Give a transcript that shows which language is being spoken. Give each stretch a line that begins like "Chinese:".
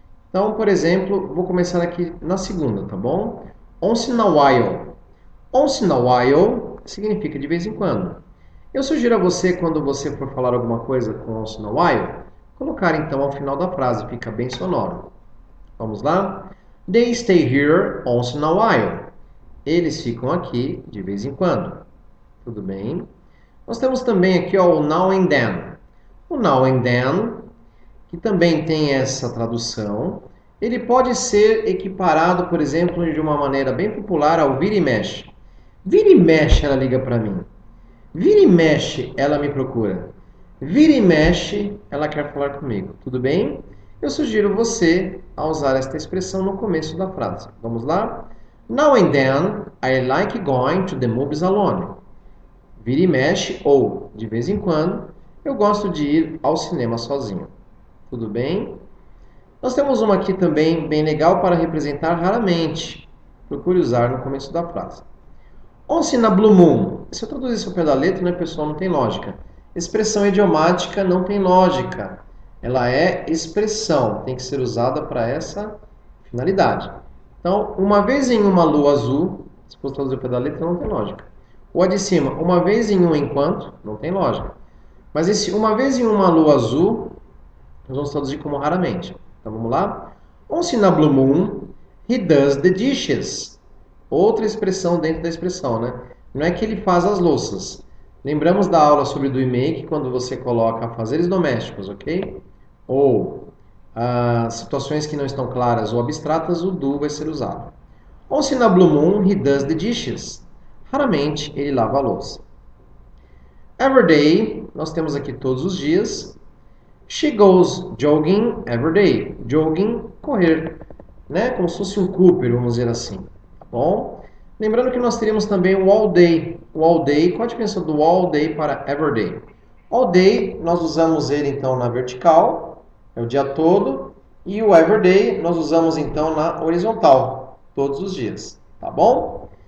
Portuguese: Então, por exemplo, vou começar aqui na segunda, tá bom?
English: Once in a while. Once in a while
Portuguese: significa de vez em quando. Eu sugiro a você, quando você for falar alguma coisa com once in a while, colocar então ao final da frase, fica bem sonoro. Vamos lá?
English: They stay here once in a while.
Portuguese: Eles ficam aqui de vez em quando. Tudo bem? Nós temos também aqui ó, o now and then. O now and then, que também tem essa tradução, ele pode ser equiparado, por exemplo, de uma maneira bem popular ao vira e mexe. Vira e mexe, ela liga para mim. Vira e mexe, ela me procura. Vira e mexe, ela quer falar comigo. Tudo bem? eu sugiro você a usar esta expressão no começo da frase. Vamos lá?
English: Now and then, I like going to the movies alone.
Portuguese: Vira e mexe ou, de vez em quando, eu gosto de ir ao cinema sozinho. Tudo bem? Nós temos uma aqui também bem legal para representar raramente. Procure usar no começo da frase.
English: Once in a blue moon.
Portuguese: Se eu traduzir isso ao pé da letra, né, pessoal, não tem lógica. Expressão idiomática não tem lógica. Ela é expressão, tem que ser usada para essa finalidade. Então, uma vez em uma lua azul, se for traduzir ao pé da letra, não tem lógica. O a de cima, uma vez em um enquanto, não tem lógica. Mas esse uma vez em uma lua azul, nós vamos traduzir como raramente. Então vamos lá?
English: Once in a blue moon, he does the dishes.
Portuguese: Outra expressão dentro da expressão, né? Não é que ele faz as louças. Lembramos da aula sobre do e make, quando você coloca afazeres domésticos, ok? Ou situações que não estão claras ou abstratas, o do vai ser usado.
English: Once in a blue moon, he does the dishes.
Portuguese: Raramente ele lava a louça.
English: Every day,
Portuguese: nós temos aqui todos os dias.
English: She goes jogging every day.
Portuguese: Jogging, correr, né? Como se fosse um Cooper, vamos dizer assim. Tá bom? Lembrando que nós teríamos também o all day. O all day, qual a diferença do all day para every day? All day, nós usamos ele então na vertical, é o dia todo. E o every day, nós usamos então na horizontal, todos os dias. Tá bom?